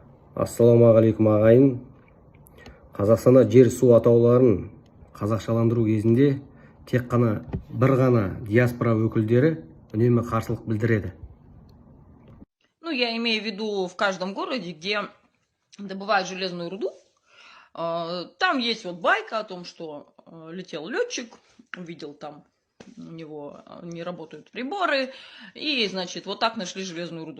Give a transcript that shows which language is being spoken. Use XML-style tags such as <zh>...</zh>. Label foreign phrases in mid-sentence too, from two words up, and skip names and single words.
<kk>Ассалаумағалейкум ағайын. Қазақстанда жер су атауларын қазақшаландыру кезінде тек қана бір ғана диаспора өкілдері үнемі қарсылық білдіреді.</kk> <ru>Ну, я имею в виду в каждом городе, где добывают железную руду. Там есть вот байка о том, что летел летчик, увидел там, у него не работают приборы, и, значит, вот так нашли железную руду.</ru>